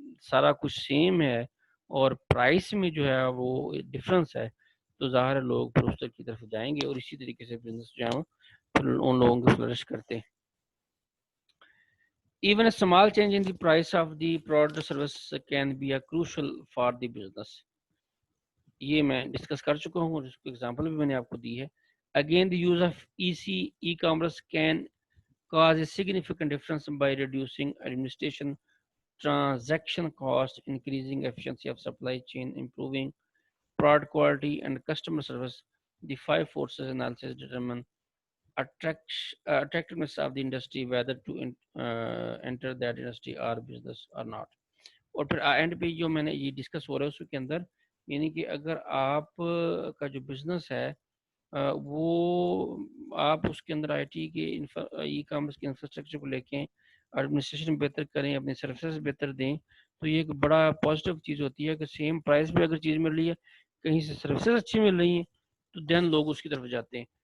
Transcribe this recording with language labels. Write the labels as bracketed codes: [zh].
[ur] سارا کچھ سیم ہے اور پرائس میں جو ہے وہ ڈفرینس ہے، تو ظاہر لوگ پھر اس کی طرف جائیں گے اور اسی طریقے سے بزنس جو ہے پھر ان لوگوں کو فلرش کرتے ہیں. [en] Even a small change in the price of the product or service can be a crucial for the business. [ur] یہ میں ڈسکس کر چکا ہوں اور اس کو ایگزامپل بھی میں نے آپ کو دی ہے. [en] Again, the use of e-commerce can cause a significant difference by reducing administration transaction cost, increasing efficiency of supply chain, improving product quality and customer service. The 5 forces analysis determine attractiveness of the industry, whether to enter that industry or business or not. [ur] اور پھر and پہ جو میں نے یہ discuss ہو رہا ہے اس کے اندر یعنی کہ اگر آپ کا جو بزنس ہے وہ آپ اس کے اندر آئی ٹی کے ای کامرس کے انفراسٹرکچر کو لے کے ایڈمنسٹریشن بہتر کریں، اپنی سروسز بہتر دیں، تو یہ ایک بڑا پازیٹیو چیز ہوتی ہے کہ سیم پرائز پہ اگر چیز مل رہی ہے، کہیں سے سروسز اچھی مل رہی ہیں تو دین لوگ اس کی طرف جاتے ہیں.